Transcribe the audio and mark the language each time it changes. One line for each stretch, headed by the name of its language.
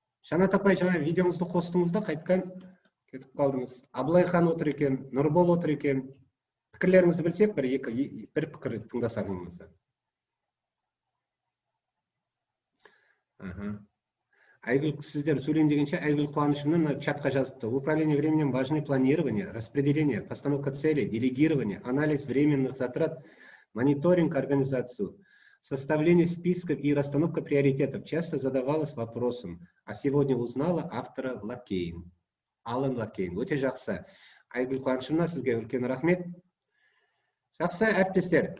Kazakh: Жанат апай, жаңа видеоңызды қостыңыз да, қайтқан кетіп қалдыңыз. Абылайхан отыр екен, Нұрбол отыр екен. Пікірлеріңізді білсек, бір пікір тыңдасақ немізді. Айгүл, сіздер сөйлейм дегенше, Айгүл Қуанышымның чатқа жазыпты.
Russian: Управление временем важны планирование, распределение, постановка целей, делегирование, анализ временных затрат, мониторинг, организацию, составление списков и расстановка приоритетов. Часто задавалась вопросом, а сегодня узнала автора Лакейн.
Kazakh: Алан Лакейн. Өте жақсы. Айгүл Қуанышымна, сізге үлкен рахмет. Жақсы, әріптестер.